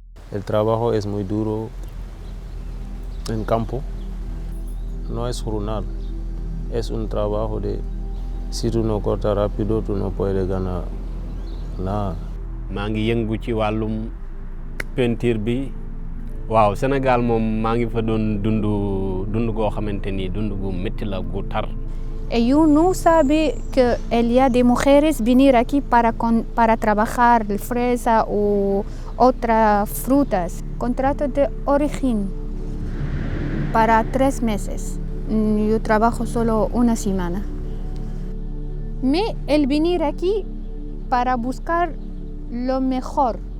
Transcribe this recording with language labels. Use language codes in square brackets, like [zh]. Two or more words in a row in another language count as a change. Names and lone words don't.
[es] El trabajo es muy duro en campo. No es jornal, es un trabajo de si tú no cortas rápido, tú no puedes ganar nada. [wo] maa ngi yëngu ci wàllum peinture bi waaw Sénégal moom maa ngi fa doon dund goo xamante ni dund gu métti la gu tar. [es] Ellos no saben que el día de mujeres venir aquí para trabajar fresa o otras frutas. Contrato de origen para 3 meses. Yo trabajo solo una semana. El venir aquí para buscar lo mejor.